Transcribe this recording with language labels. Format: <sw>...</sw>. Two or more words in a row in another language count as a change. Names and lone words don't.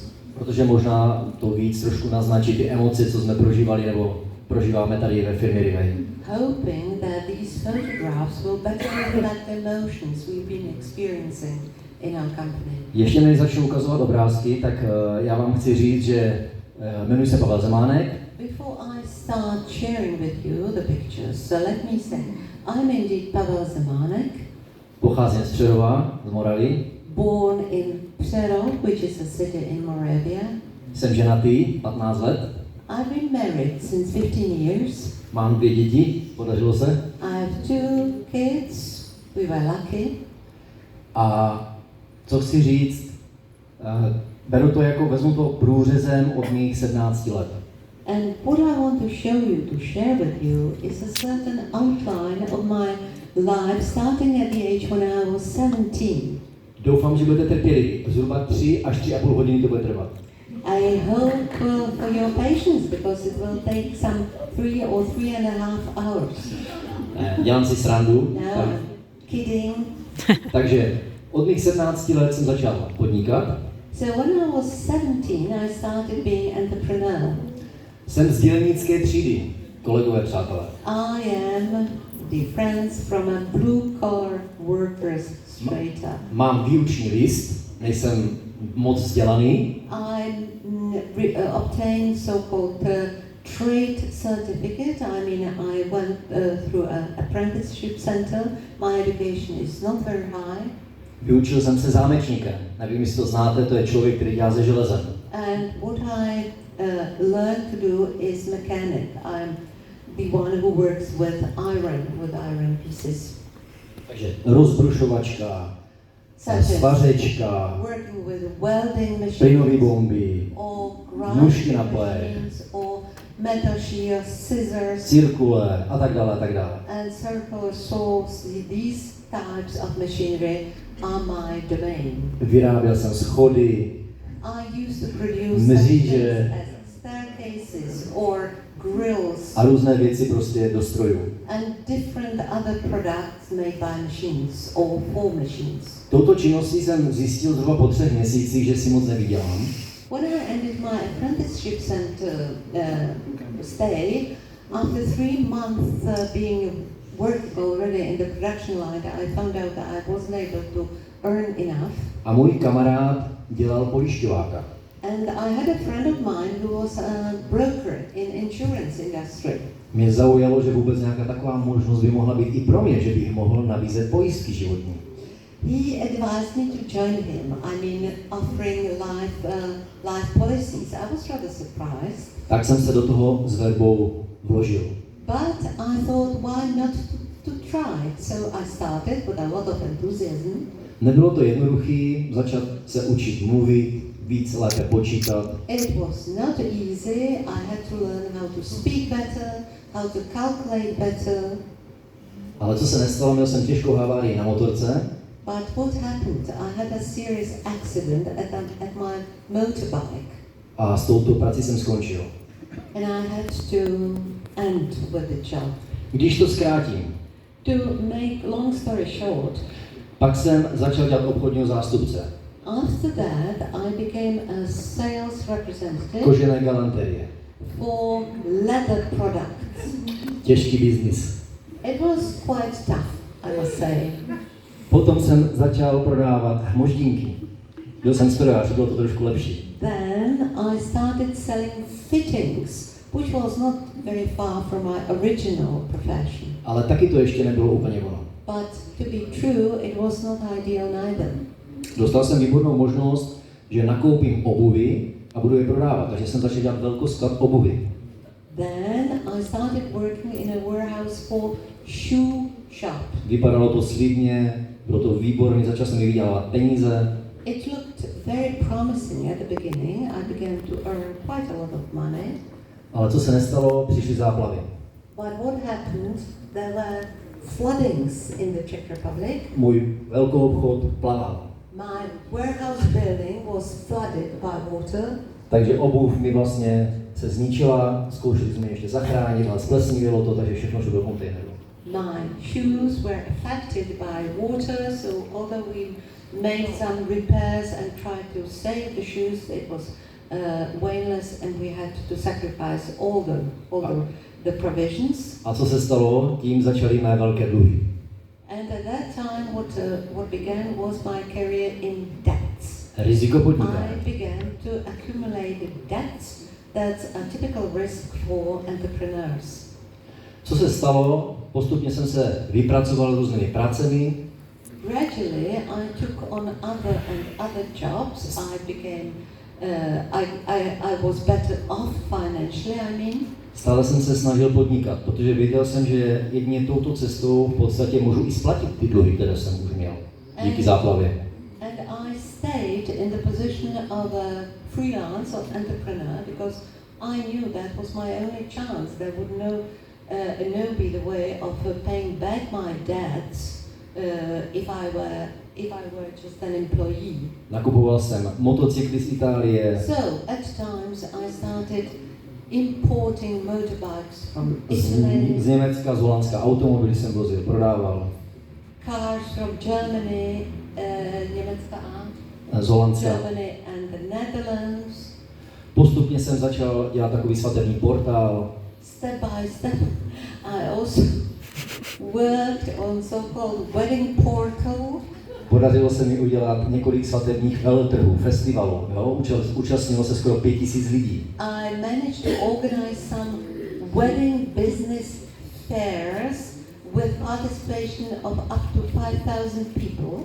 <cs>Protože možná to víc trošku naznačí ty emoce, co jsme prožívali nebo prožíváme tady ve firmě Riway.</cs> <en>Hoping that these photographs will better reflect emotions we've been experiencing in our company.</en> <cs>Ještě než začnu ukazovat obrázky, tak já vám chci říct, že jmenuji se Pavel Zemánek.</cs> <en>Before I start sharing with you the pictures, let me say, I'm indeed Pavel Zemánek.</en> <cs>Pocházím z Přerova, z Moravy.</cs> <en>Born in Přerov, which is a city in Moravia.</en> <cs>Jsem ženatý, 15 let.</cs> <en>I've been married since 15 years.</en> <cs>Mám 2 děti, podařilo se.</cs> <en>I have 2 kids. We were lucky.</en> <cs>A co chci říct, vezmu to průřezem od mých 17 let.</cs> <en>And what I want to show you, to share with you, is a certain outline of my life starting at the age when I was 17.</en> <cs>Doufám, že budete trpěliví. Zhruba 3 až 3,5 hodiny to bude trvat.</cs> <en>I hope for your patience, because it will take some 3 or 3.5 hours.</en> <cs>Dělám si srandu.</cs> <en>No, kidding.</en> <cs>Takže od mých 17 let jsem začal podnikat.</cs> <en>So when I was 17, I started being entrepreneur.</en> <cs>Jsem z dělnické třídy, kolegové, přátelé.</cs> <en>I am the friends from a blue-collar workers straight up.</en> <cs>Mám výuční list, nejsem moc vzdělaný.</cs> <en>I obtained so-called trade certificate. I mean, I went through an apprenticeship center. My education is not very high.</en> <cs>Vyučil jsem se zámečníkem. Nevím, jestli to znáte, to je člověk, který dělá se železem.</cs> <en>And what I learned to do is mechanic. I'm the one who works with iron pieces.</en> <cs>Takže rozbrušovačka, svařečka,</cs> <en>working with welding machines,</en> <cs>plynové bomby,</cs> <en>or</en> <cs>nůžky</cs> <en>grinding</en> <cs>na plech,</cs> <en>machines, or metal shears, scissors,</en> <cs>cirkule a tak dále, a tak dále.</cs> <en>and circular saws. These types of machinery are my domain.</en> <cs>Vyráběl jsem schody,</cs> <en>I used to produce</en> <cs>mříže</cs> <en>staircases or grills</en> <cs>a různé věci prostě do strojů.</cs> <en>and different other products made by machines or for machines.</en> <cs>Touto činností jsem zjistil zhruba po 3 měsících, že si moc nevydělám.</cs> <en>When I ended my apprenticeship center stay, after 3 months being working already in the production line, I found out that I wasn't able to earn enough.</en> <cs>A můj kamarád dělal pojišťováka.</cs> <en>And I had a friend of mine who was a broker in insurance industry.</en> <cs>Mě zaujalo, že vůbec nějaká taková možnost by mohla být i pro mě, že bych mohl nabízet pojistky životní.</cs> <en>He advised me to join him. I mean, offering life policies. I was rather surprised.</en> <cs>Tak jsem se do toho s verbou vložil.</cs> <en>But I thought, why not to try? So I started with a lot of enthusiasm.</en> <cs>Nebylo to jednoduché začat se učit mluvit, víc lépe počítat.</cs> <en>It was not easy. I had to learn how to speak better, how to calculate better.</en> <cs>Ale co se nestalo, měl jsem těžkou havárii na motorce.</cs> <en>But what happened? I had a serious accident at my motorbike.</en> <cs>A s touto prací jsem skončil.</cs> <en>And I had to end with the job.</en> <cs>Když to zkrátím,</cs> <en>To make long story short,</en> <cs>pak jsem začal dělat obchodního zástupce.</cs> <en>after that I became a sales representative</en> <cs>Kožené galanterie.</cs> <en>for leather products.</en> <cs>Těžký biznis.</cs> <en>It was quite tough, I must say.</en> <cs>Potom jsem začal prodávat moždínky. Byl jsem strojář, bylo to trošku lepší.</cs> <en>Then I started selling fittings, which was not very far from my original profession.</en> <cs>Ale taky to ještě nebylo úplně ono.</cs> <en>But to be true, it was not ideal neither.</en> <cs>Dostal jsem výbornou možnost, že nakoupím obuvy a budu je prodávat, takže jsem začal dělat velkosklad obuvy.</cs> <en>Then I started working in a warehouse for shoe shop.</en> <cs>Vypadalo to slibně, bylo to výborné, začal jsem vydělávat peníze.</cs> <en>It looked very promising at the beginning. I began to earn quite a lot of money.</en> <cs>Ale co se nestalo, přišly záplavy.</cs> <en>But what happened? There were floodings in the Czech Republic.</en> <cs>Můj velkoobchod plaval.</cs> <en>My warehouse building was flooded by water.</en> <cs>Takže obuv mi vlastně se zničila, zkoušeli jsme ještě zachránit, ale splesnívilo to, takže všechno šlo do kontejneru.</cs> <en>My shoes were affected by water, so although we made some repairs and tried to save the shoes, it was weightless and we had to sacrifice all the provisions.</en> <cs>A co se stalo? Tím začaly mé velké dluhy.</cs> <en>And at that time what began was my career in debts.</en> <cs>Riziko podnikání.</cs> <en>I began to accumulate debts. That's a typical risk for entrepreneurs.</en> <cs>Co se stalo? Postupně jsem se vypracoval různými pracemi.</cs> <en>Gradually, I took on other jobs. I became, I was better off financially. I mean.</en> <cs>Stále jsem se snažil podnikat, protože věděl jsem, že jedině touto cestou v podstatě můžu i splatit ty dluhy, které jsem už měl díky záplavě.</cs> <en>And I stayed in the position of a freelance or entrepreneur because I knew that was my only chance. There would no be the way of paying back my debts if I were just an employee.</en> <cs>Nakupoval jsem motocykly z Itálie.</cs> <en>So at times I started importing motorbikes from Italy.</en> <cs>Z Německa, z Holandska automobily jsem vozil, prodával.</cs> <en>Cars from Germany,</en> <cs>Německa a z Holandska.</cs> <en>Germany and the Netherlands.</en> <cs>Postupně jsem začal dělat takový svatební portál.</cs> <en>Step by step, I also worked on so-called wedding portal.</en> <cs>Podařilo se mi udělat několik svatebních veletrhů, festivalů. Účastnilo se skoro 5000 lidí.</cs> <en>I managed to organize some wedding business fairs with participation of up to 5,000 people.</en>